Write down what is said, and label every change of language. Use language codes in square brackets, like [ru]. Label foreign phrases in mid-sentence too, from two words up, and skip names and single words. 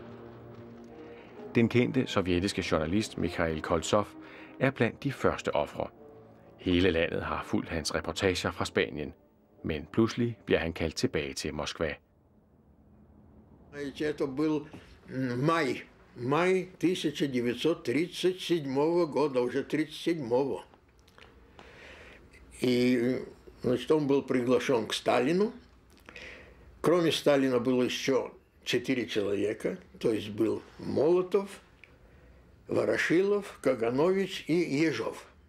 [da] Den kendte sovjetiske journalist Mikhail Koltsov er blandt de første ofre. Hele landet har fulgt hans reportager fra Spanien, men pludselig bliver han kaldt tilbage til Moskva. Det var maj 1937 [ru] года, уже 37-го. И, значит, он был приглашен к Сталину. Кроме Сталина было еще 4 человека, то есть был Молотов, Ворошилов, Каганович и Ежов.